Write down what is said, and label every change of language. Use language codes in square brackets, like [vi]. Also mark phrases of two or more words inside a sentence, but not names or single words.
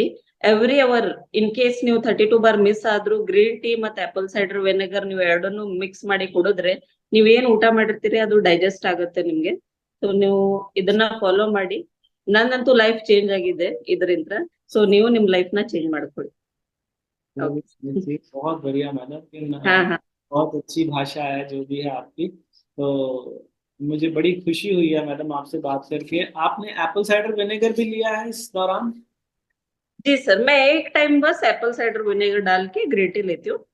[en] every hour, in case [kn] ನೀವು 32 ಬಾರ್ ಮಿಸ್ ಆದ್ರೂ [en] green tea [kn] ಮತ್ತೆ [en] apple cider vinegar [kn] ನೀವು ಎರಡನ್ನು ಮಿಕ್ಸ್ ಮಾಡಿ ಕುಡಿದ್ರೆ ನೀವೇನ್ ಊಟ ಮಾಡಿರ್ತೀರಿ ಅದು ಡೈಜೆಸ್ಟ್ ಆಗುತ್ತೆ ನಿಮ್ಗೆ. ಸೊ ನೀವು ಇದನ್ನ ಫಾಲೋ ಮಾಡಿ. ನನ್ನಂತೂ [en] life change [kn] ಆಗಿದೆ ಇದರಿಂದ. ಸೊ ನೀವು ನಿಮ್ ಲೈಫ್ ನ ಚೇಂज ಮಾಡ್ಕೊಳ್ಳಿ. [hi] तो [kn] ಓಕೆ. [hi] जी, बहुत बढ़िया मैडम कि हाँ हाँ। बहुत अच्छी भाषा है जो भी है आपकी। तो मुझे बड़ी खुशी हुई है मैडम आपसे बात करके। आपने [en] apple cider vinegar [hi] भी लिया है इस दौरान? जी सर, मैं एक टाइम बस [en] apple cider vinegar [hi] डाल के [en] green tea [hi] लेती हूँ।